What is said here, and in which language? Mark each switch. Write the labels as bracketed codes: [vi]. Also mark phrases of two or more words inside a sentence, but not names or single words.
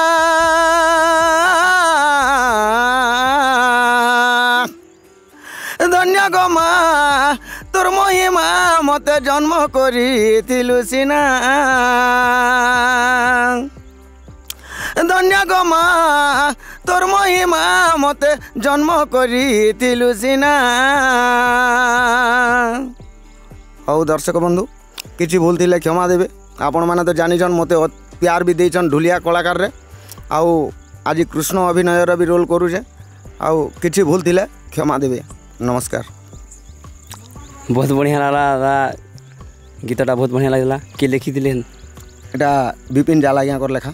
[spv] ଧନ୍ୟ ଗୋ ମାଁ ତୋର ମହିମା ମତେ ଜନ୍ମ କରିଥିଲୁ ସିନା ଧନ୍ୟ ଗୋ ମାଁ ତୋର ମହିମା ମତେ ଜନ୍ମ କରିଥିଲୁ ସିନା। ହଉ ଦର୍ଶକ ବନ୍ଧୁ କିଛି ଭୁଲ ଥିଲେ କ୍ଷମା ଦେବେ ଆପଣ ମାନେ ତ ଜାଣିଛନ ମତେ ପ୍ୟାର ଭି ଦେଛନ ଢୁଲିଆ କଳାକାର ରେ ଆଉ ଆଜି କୃଷ୍ଣ ଅଭିନୟ ରେ ଭି ରୋଲ କରୁଛେ ଆଉ କିଛି ଭୁଲ ଥିଲେ କ୍ଷମା ଦେବେ ନମସ୍କାର। ବହୁତ ବଢ଼ିଆ ଲାଗା ଗୀତଟା ବହୁତ ବଢ଼ିଆ ଲାଗଲା କି ଲେଖି ଦେଲେ ଏଟା ବିପିନ ଜାଲାଗିଆ କର ଲେଖା